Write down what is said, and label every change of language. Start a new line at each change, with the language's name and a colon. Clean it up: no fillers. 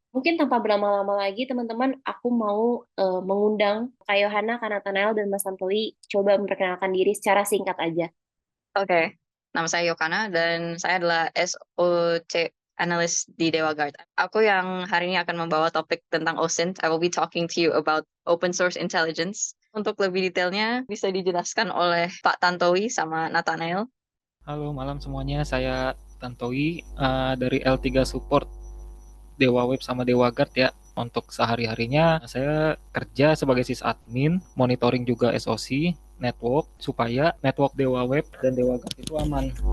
Indonesian: Mungkin tanpa berlama-lama lagi, teman-teman, aku mau mengundang Kak Yohana, Kak Nathanael, dan Mas Tantowi coba memperkenalkan diri secara singkat aja. Oke, nama saya Yokana dan saya adalah SOC Analyst di Dewa Guard. Aku yang hari ini akan membawa topik tentang OSINT.
English: I will be talking to you about open source intelligence.
Indonesian: Untuk lebih detailnya bisa dijelaskan oleh Pak Tantowi sama Nathanael. Halo malam semuanya, saya Tantowi dari L3 Support Dewa Web sama Dewa Guard ya. Untuk sehari-harinya saya kerja sebagai sysadmin, monitoring juga SOC, network, supaya network Dewa Web dan Dewa Guard itu aman.